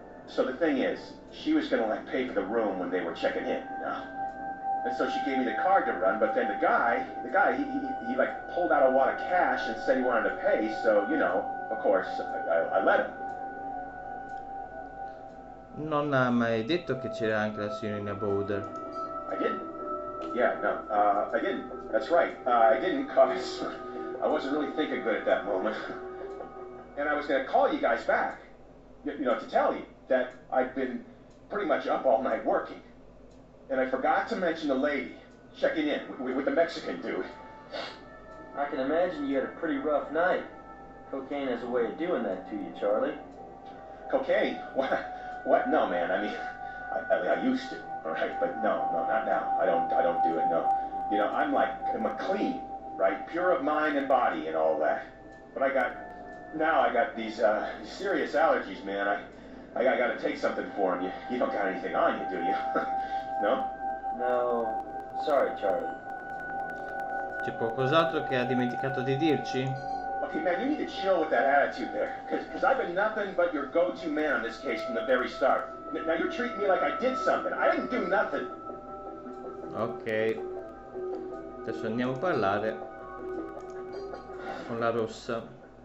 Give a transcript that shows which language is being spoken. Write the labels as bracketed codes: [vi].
[en] So the thing is, she was gonna, like, pay for the room when they were checking in, you know? And so she gave me the card to run, but then the guy, he like pulled out a wad of cash and said he wanted to pay, so, you know, of course, I let him. [it] Non ha mai detto che c'era anche la signorina Bowder. [en] I didn't. Yeah, no, I didn't. That's right. I didn't, cause I wasn't really thinking good at that moment. and I was going to call you guys back, to tell you that I've been pretty much up all night working. And I forgot to mention the lady checking in with the Mexican dude. I can imagine you had a pretty rough night. Cocaine has a way of doing that to you, Charlie. Cocaine? What? No, man. I mean, I used to, all right? But no, not now. I don't do it, no. I'm clean, right? Pure of mind and body and all that. But I got these serious allergies, man. I got to take something for them. You don't got anything on you, do you? No? No. Sorry, Charlie. [it] C'è qualcos'altro che ha dimenticato di dirci? [en] Okay, man, you need to chill with that attitude there. Because I've been nothing but your go-to man on this case from the very start. Now you're treating me like I did something. I didn't do nothing. [it] Ok. Adesso andiamo a parlare con la rossa.